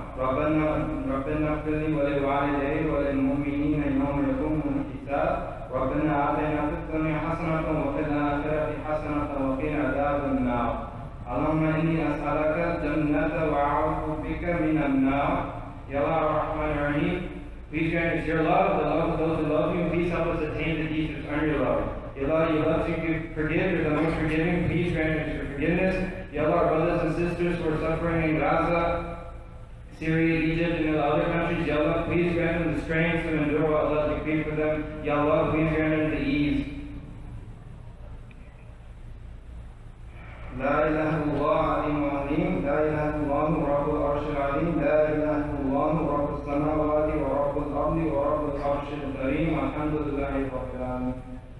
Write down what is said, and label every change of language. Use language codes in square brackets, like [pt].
[ar] ربنا اغفر لي ولوالدي وللمؤمنين يوم يقوم الحساب. ربنا آتنا في الدنيا حسنة وفي الآخرة حسنة وقنا عذاب النار. اللهم إني أسألك الجنة وأعوذ بك من النار. [en] Ya Allah, Ar-Rahman Ar-Rahim, please grant us your love, the love of those who love you. Please help us attain the deeds which earn your love. Ya Allah, you love to forgive, you're the most forgiving. Please grant us your forgiveness. Ya Allah, our brothers and sisters who are suffering in Gaza, Syria, Egypt, and the other countries, Ya Allah, please grant them the strength to endure what Allah has decreed for them. Ya Allah, please grant them the ease. [ar] لا إله إلا الله العليم العظيم. لا إله إلا الله رب العرش العظيم. لا إله إلا الله رب السماوات ورب الأرض ورب العرش الكريم. الحمد لله رب العالمين.